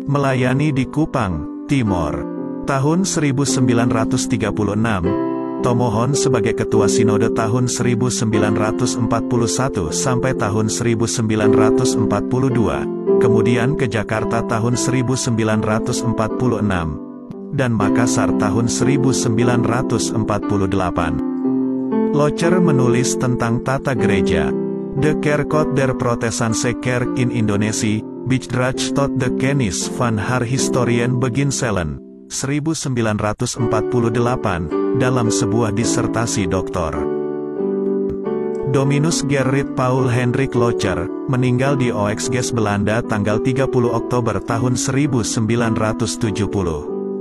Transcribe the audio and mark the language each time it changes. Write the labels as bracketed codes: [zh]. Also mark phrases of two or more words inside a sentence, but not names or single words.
[id] Melayani di Kupang, Timor. Tahun 1936, Tomohon sebagai Ketua Sinode tahun 1941 sampai tahun 1942, kemudian ke Jakarta tahun 1946, dan Makassar tahun 1948. Locher menulis tentang tata gereja. De Kerkot der Protestantse Kerk in Indonesië, Bijdrage tot de kennis van haar historien beginselen. 1948, dalam sebuah disertasi doktor. Dominus Gerrit Paul Hendrik Locher, meninggal di Oexges, Belanda tanggal 30 Oktober tahun 1970.